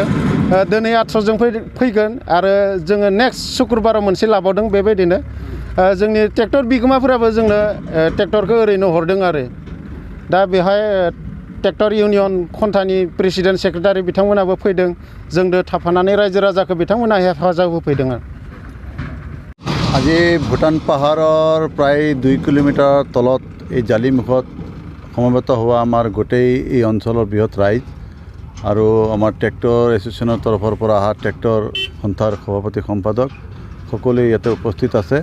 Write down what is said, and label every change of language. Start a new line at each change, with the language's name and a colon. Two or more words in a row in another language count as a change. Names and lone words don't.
Bodo: दिनै 800 जन फैगोन आरो जोङो नेक्स्ट सुक्रुबाराव मोनसे लाबावदों। बेबायदिनो जोंनि ट्रेक्टर बिगोमाफोराबो जोंनो ट्रेक्टरखौ ओरैनो हरदों आरो दा बेहाय
English: tractor union
Bodo: खन्थानि प्रेसिडेन्ट सेक्रेटारि बिथांमोनाबो फैदों। जोंदो थाफानानै रायजो राजाखौ बिथांमोना हेफाजाब होफैदों।
Assamese: আজি ভূটান পাহাৰৰ প্ৰায় 2 কিলোমিটাৰ তলত এই জালিমুখত সমবেত হোৱা আমাৰ গোটেই এই অঞ্চলৰ বৃহৎ ৰাইজ আৰু আমাৰ ট্ৰেক্টৰ এছ'চিয়েশ্যনৰ তৰফৰ পৰা অহা ট্ৰেক্টৰ সন্থাৰ সভাপতি সম্পাদক সকলোৱে ইয়াতে উপস্থিত আছে।